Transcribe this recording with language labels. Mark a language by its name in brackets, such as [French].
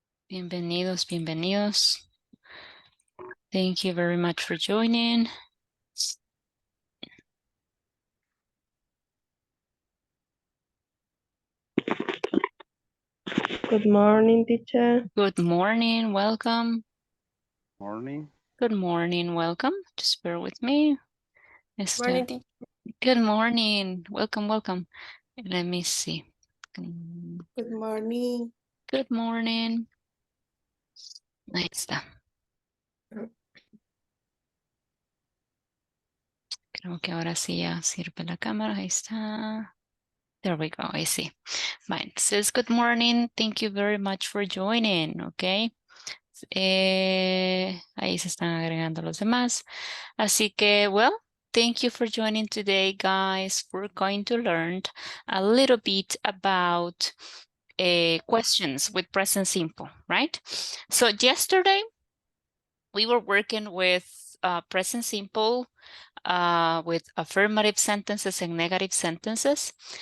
[Spanish] Bienvenidos, bienvenidos. [English] Thank you very much for joining. Good morning, teacher. Good morning, welcome. Morning. Good morning, welcome. Just bear with me. Morning, teacher. Good morning, welcome, welcome. Let me see. Good morning. Good morning. [Spanish] Ahí está. Creo que ahora sí ya sirve la cámara. Ahí está. [English] There we go. I see. Mine says good morning. Thank you very much for joining. Okay. [Spanish] Ahí se están agregando los demás. Así que, [English] well, thank you for joining today, guys. We're going to learn a little bit about questions with present simple, right? So yesterday, we were working with present simple with affirmative sentences and negative sentences.